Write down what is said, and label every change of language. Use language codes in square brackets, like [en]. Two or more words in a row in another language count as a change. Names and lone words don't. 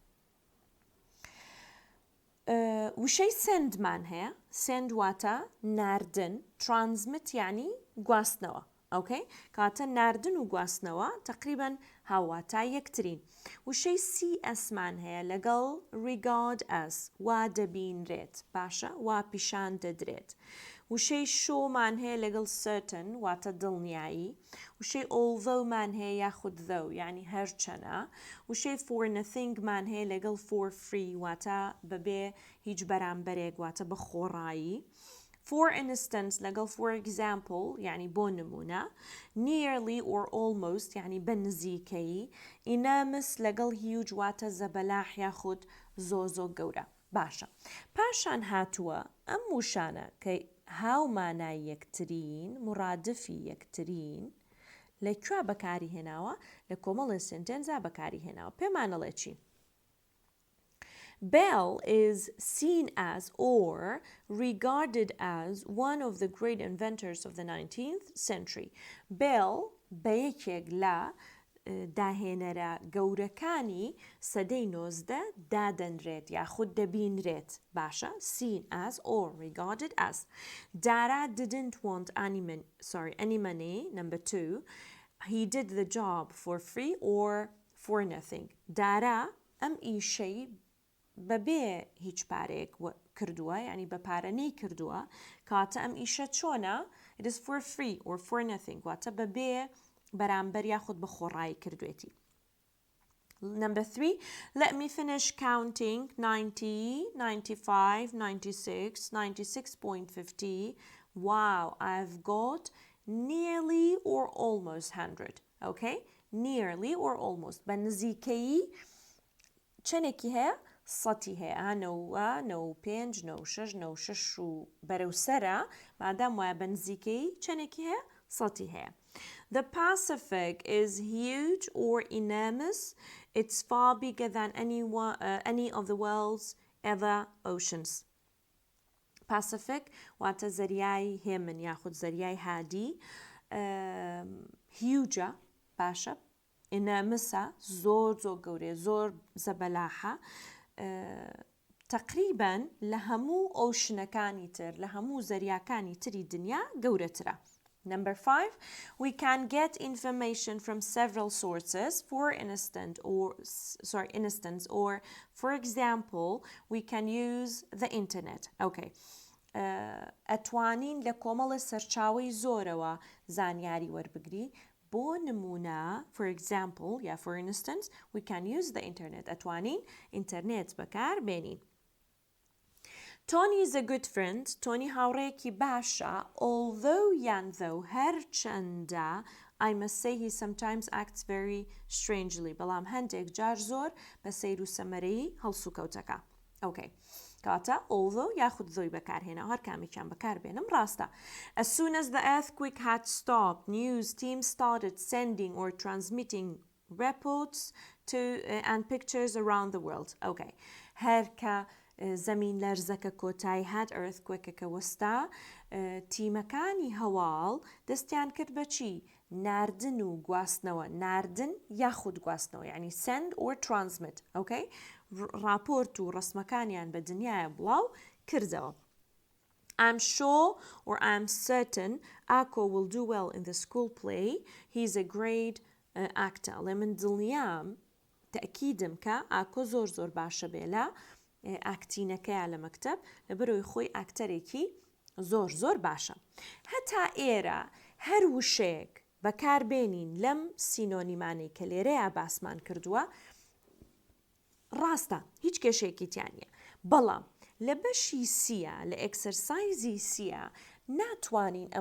[ckb] وشەی سندمان هەیە سند واتە ناردن ترانزمت یعنی گواستنەوە. ئۆکەی کاتە ناردن و گواستنەوە تقریباً هاواتای یەکترین. وشەی CSمان هەیە لەگەڵ [en] regard as [ckb] وا دەبینرێت باشە وا پیشان دەدرێت. وشەی شۆمان هەیە لەگەڵ certain واتە دڵنیایی. وشەی althoughمان هەیە یاخود though یعنی هەرچەنە. وشەی [en] for nothing [ckb] مان هەیە لەگەڵ [en] for free [ckb] واتە بەبێ هیچ بەرامبەرێک واتە بە خۆڕایی. [en] For instance [ckb] لەگەڵ [en] for example [ckb] یعنی بۆ نمونە. [en] Nearly or almost [ckb] یعنی بە نزیکەی. enormous لەگەڵ huge واتە زەبەلاح یاخود زۆ گەورە. باشە. پاشان هاتووە ئەم وشانە کە هاومانای یەکترین مرادفی یەکترین لەکوێ بەکاری هێناوە لە کۆمەڵی سنتێنزا بەکاری هێناوە پێمانەڵێ چی؟ [en] Bell is seen as or regarded as one of the great inventors of the 19th century. [ckb] Bell بەیەکێک لە داهێنەرە گەورەکانی سەدەی 19 دادەنرێت یاخود دەبینرێت. باشە [en] seen as or regarded as. Dara didn't want any money. Number 2. He did the job for free or for nothing. [ckb] Dara ئەم ئیشەی بەبێ هیچ پارێک کردووە یعنی بە پارەنەی کردووە کاتە ئەم ئیشە چۆنە [en] it is for free or for nothing [ckb] واتە بەبێ بەرامبەر یاخود بە خۆڕایی کردوێتی. [en] Number 3. Let me finish counting 90, 95, 96, 96.50. Wow, I've got nearly or almost 100. Okay? Nearly or almost. [ckb] بەنزیکەیی چەندێکی هەیە؟ سەتی هەیە. 9 5 9 6 و بەرەوسەرە مادام وایە بەنزیکەیی چەندێکی هەیە؟ سەتی هەیە. [en] The Pacific is huge or enormous. It's far bigger than any of the world's other oceans. [ckb] Pacific واتە زەریای هێمن یاخود زەریای هادی. Huge باشە. enormousە زۆر گەورەیە زۆر زەبەلاحە. تقریباً لە هەموو ئۆشنەکانی تر لە هەموو زەریاکانی تری دنیا گەورەترە. [en] Number 5, we can get information from several sources. For instance, or for example, we can use the internet. Okay. [ckb] ئەتوانین لە کۆمەڵە سەرچاوەی زۆرەوە زانیاری وەربگری. بۆ نمونە [en] for example یا for instance we can use the internet. [ckb] ئەتوانین ئینتەرنێت بەکار بێنین. [en] Tony is a good friend. Tony [ckb] هاوڕێکی باشە. [en] Although though هەرچەندە I must say he sometimes acts very strangely. [ckb] بەڵام هەندێک جار زۆر بە سەیر و سەمەرەیی هەڵسوکەوتەکە. Okay. کاتە although یاخود زۆی بەکارهێنا هەر کامێکیان بەکار بێنم ڕاستە. [en] As soon as the earthquake had stopped, news teams started sending or transmitting reports and pictures around the world. Okay. [ckb] هەرکە زەمین لەرزەکە کۆتایی هات ئەرثکوێکەکە وەستا تیمەکانی هەواڵ دەستیان کرد بە چی؟ ناردن و گواستنەوە. ناردن یاخود گواستنەوە یعنی [en] send or transmit. Okay? [ckb] راپۆرت و ڕسمەکانیان بە دنیای بڵاو کردەوە. [en] I'm sure or I'm certain Ako will do well in the school play. He's a great actor. [ckb] لە من دڵنیام تەکیدم کە ئاکۆ زۆر باشە بێ لە ئاکتینەکەیە لە مەکتەب لەبەرەوەی خۆی ئاکتەرێکی زۆر باشە. هەتا ئێرە هەر وشەیەک بەکاربێنین لەم سینۆنیمانەی کە لێرەیە باسمان کردووە ڕاستە هیچ کێشەیەکی تیان نیە بەڵام لە بەشی سیە لە ئەکسەرسایزی سیە ناتوانین ئەم